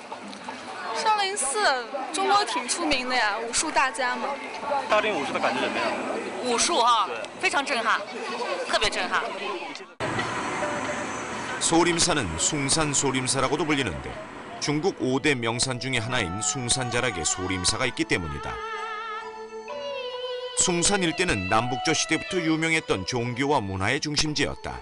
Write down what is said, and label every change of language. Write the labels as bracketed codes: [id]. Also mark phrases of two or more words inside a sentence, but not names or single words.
[zh] 少林寺，中国挺出名的呀，武术大家嘛。少林武术的感觉怎么样？武术哈，非常震撼，特别震撼。 [ko] 소림사는 숭산 소림사라고도 불리는데 중국 5대 명산 중의 하나인 숭산자락에 소림사가 있기 때문이다. 숭산 일대는 남북조 시대부터 유명했던 종교와 문화의 중심지였다.